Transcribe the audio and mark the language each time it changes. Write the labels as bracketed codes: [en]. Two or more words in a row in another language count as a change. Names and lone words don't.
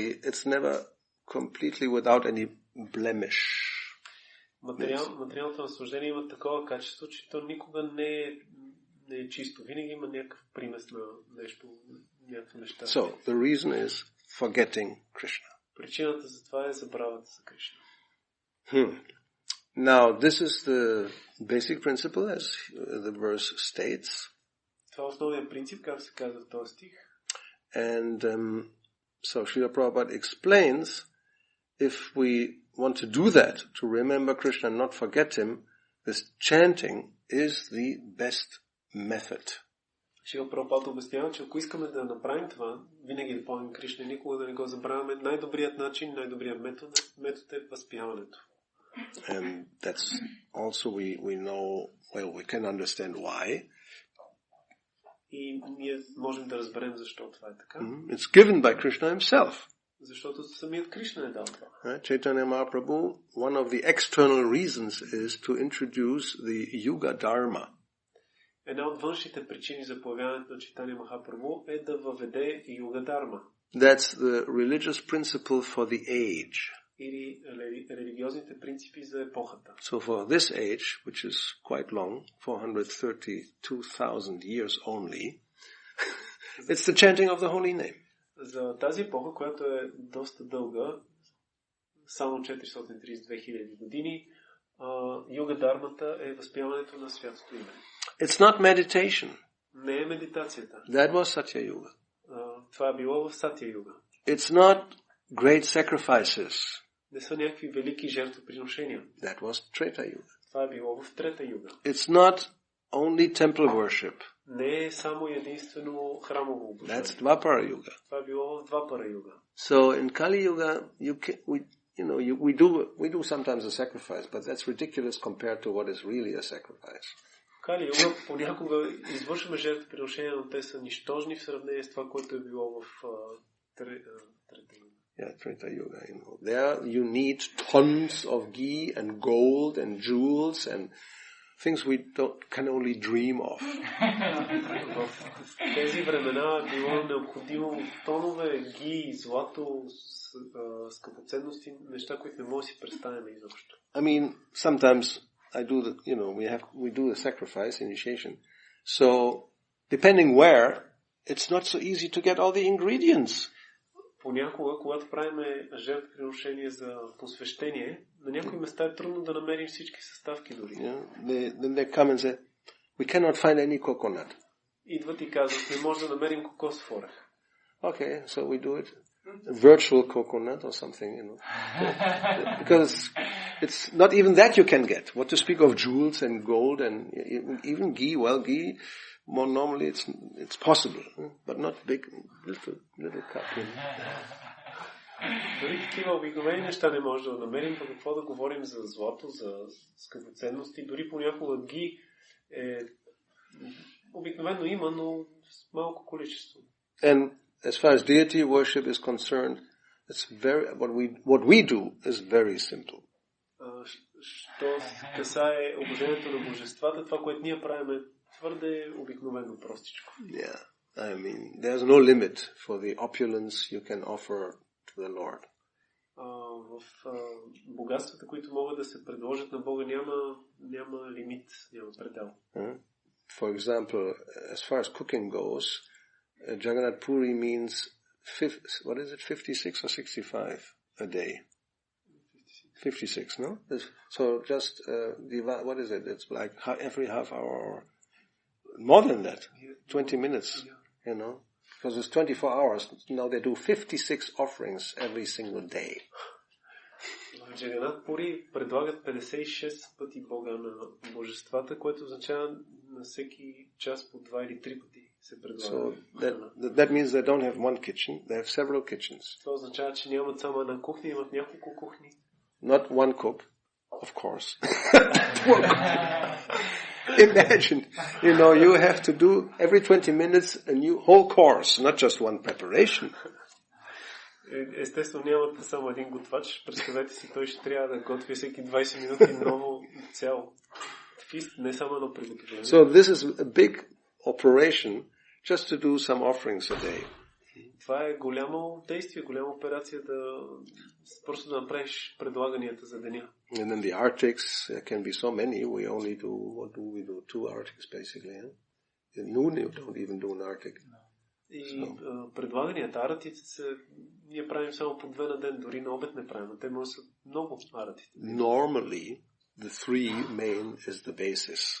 [en] It's never completely without any blemish. [bg] Материалното наслаждение има такова качество, че то никога не е чисто. Винаги има някакъв примес на нещо, някакво неща. [en] So, the reason is forgetting Krishna. [bg] Причината за това е забравата за Кришна. [en] Now, this is the basic principle as the verse states. [bg] Това е основният принцип, как се казва в този стих. [en] And so Srila Prabhupada explains, if we want to do that, to remember Krishna and not forget him, this chanting is the best method. [bg] Шрила Прабхупада обяснява, че ако искаме да направим това, винаги да помним Кришна, никога да не го забравяме, най-добрият начин, най-добрият метод е възпяването. [en] And that's also we know, well, we can understand why. [bg] И ние можем да разберем защо това е така. [en] It's given by Krishna himself. [bg] Защото самият Кришна е дал това. [en] Chaitanya Mahaprabhu, one of the external reasons is to introduce the Yuga Dharma. [bg] Една от външните причини за появяването на Чайтания Махапрабху е да въведе Юга Дарма. [en] That's the religious principle for the age. [bg] Или религиозните принципи за епохата. [en] So for this age, which is quite long, 432,000 years only, it's the chanting of the holy name. [bg] За тази епоха, която е доста дълга, само 432,000 години, Юга Дармата е възпяването на святото име. [en] It's not meditation. [bg] Не е медитацията. [en] That was Satya Yuga. [bg] Това е било в Сатя Юга. [en] It's not great sacrifices. [bg] Не са някакви велики жертвоприношения. [en] That was Treta Yuga. [bg] Това е било в Трета Юга. [en] It's not only temple worship. [bg] Не е само единствено храмово обожание. [en] That's Dvapara Yuga. [bg] Това е било в Двапара Юга. [en] So in Kali Yuga, we do sometimes a sacrifice, but that's ridiculous compared to what is really a sacrifice. [bg] Кали Юга понякога извършваме жертвоприношения, но те са нищожни в сравнение с това, което е било в Трета Юга. [en] Yeah, Treta Yuga. There you need tons of ghee and gold and jewels and things we can only dream of. [bg] В тези времена било необходимо тонове ги, злато, скъпоценности, неща, които не може да си представим изобщо. [en] I mean, sometimes I do we do the sacrifice, initiation. So, depending where, it's not so easy to get all the ingredients. [bg] Понякога, когато правим жертвоприношение за посвещение, на някои места е трудно да намерим всички съставки дори. [en] Then they come and say, we cannot find any coconut. [bg] Идват и казват, не може да намерим кокосов орех. [en] Okay, so we do it. Virtual coconut or something, Because it's not even that you can get. What to speak of jewels and gold and even ghee. Well, ghee, more normally it's possible, but not big, little cup. [bg] Дори такива обикновени неща не може да намерим, по какво да говорим за злато, за скъпоценности. Дори понякога ги обикновено има, но с малко количество. [en] And as far as deity worship is concerned, it's what we do is very simple. [bg] Що касае обожението на божествата, това, което ние правим е твърде обикновено простичко. [en] Yeah, I mean, there's no limit for the opulence you can offer to the Lord. [bg] В богатствата, които могат да се предложат на Бога, няма лимит, няма предел. [en] For example, as far as cooking goes, Jagannath Puri means 56 or 65 a day? 56, no? So just what is it? It's like every half hour or more than that, 20 minutes, because it's 24 hours. Now they do 56 offerings every single day. [bg] Джаганат Пури предлагат 56 пъти Бога на божествата, което означава на всеки час по 2 или 3 пъти се предлага. [en] So that means they don't have one kitchen, they have several kitchens. [bg] Това означава, че нямат само една кухня, имат няколко кухни. [en] Not one cook, of course. Imagine, you have to do every 20 minutes a new whole course, not just one preparation. [bg] Естествено нямате само един готвач. Представете си, той ще трябва да готви всеки 20 минути ново цяло фист, не само едно приготовление. [en] So this is a big operation just to do some offerings a day. [bg] Това е голямо действие, голяма операция просто да направиш предлаганията за деня. [en] And then the artics, there can be so many. We only do, what do we do? 2 artics basically. In noon you don't even do an artic. [bg] И предлаганията, аратите ние правим само по 2 на ден, дори на обед не правим, но те може да са много аратите. [en] Normally, the 3 main is the basis.